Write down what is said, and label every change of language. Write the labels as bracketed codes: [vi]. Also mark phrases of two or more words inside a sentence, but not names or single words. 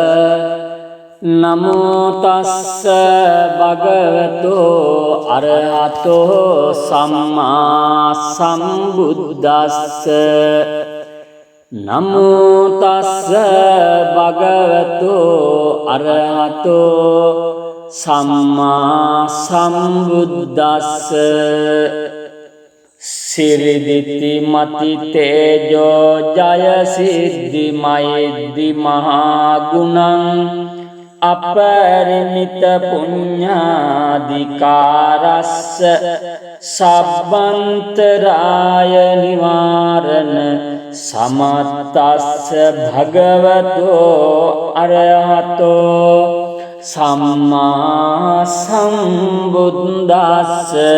[pi] නමෝ තස්ස භගවතු අරහතෝ සම්මා සම්බුද්දස්ස නමෝ තස්ස භගවතු අරහතෝ සම්මා සම්බුද්දස්ස සිරිදිති මති තේජෝ ජය සිද්ධි මෛද්දි මහා ගුණං අපරිමිත පුඤ්ඤාධිකාරස්ස සබ්බන්තරාය නිවාරණ සමත්තස්ස භගවතෝ අරහතෝ සම්මා සම්බුද්දස්ස